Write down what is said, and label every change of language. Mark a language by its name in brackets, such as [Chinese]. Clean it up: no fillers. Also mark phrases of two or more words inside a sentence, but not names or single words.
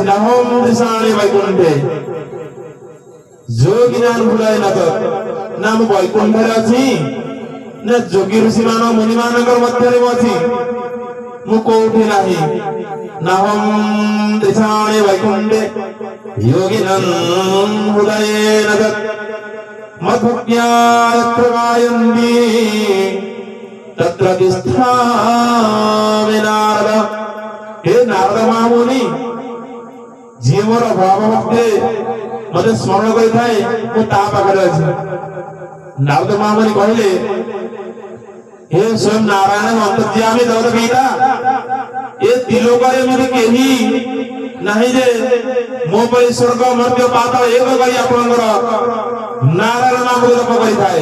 [Sanskrit] ନାହଂ ଦିଶାଣି ବୈକୁଣ୍ଠେ [Odia] ଯୋଗୀ ଜ୍ଞାନ ଭୁଲାଏ ନାଥ, ନା ମୁଁ ବୈକୁଣ୍ଠରେ ଅଛି, ନା ଯୋଗୀ ଋଷି ମାନ ମୁନି ମାନଙ୍କର ମଧ୍ୟରେ ମୁଁ ଅଛି, ମୁଁ କୋଉଠି ନାହିଁ। [Sanskrit] ନାହଂ ଦିଶାଣି ବୈକୁଣ୍ଠେ योगिनं हृदयेन मद्भक्त्या यत्र गायन्ति तत्र तिष्ठामि नारद। हे नारद महामुनि, [Odia] ଯିଏ ମୋର ଭାବ ଭକ୍ତିରେ ମତେ ସ୍ମରଣ କରିଥାଏ, ମୁଁ ତା ପାଖରେ ଅଛି। ନାରଦ ମହାମୁନି କହିଲେ, ହେ ସ୍ୱୟଂ ନାରାୟଣ ଅନ୍ତର୍ଯ୍ୟାମୀ ଜଗତ ପିତା, ଏ ତ୍ରିଲୋକରେ ଏମିତି କେହି ନାହିଁ ଯେ ମୋ ପରି ସ୍ୱର୍ଗ ମର୍ତ୍ତ୍ୟ ପାତାଳ ଏକ କରି ଆପଣଙ୍କର ନାରାୟଣ ନାମକୁ ଜପ କରିଥାଏ।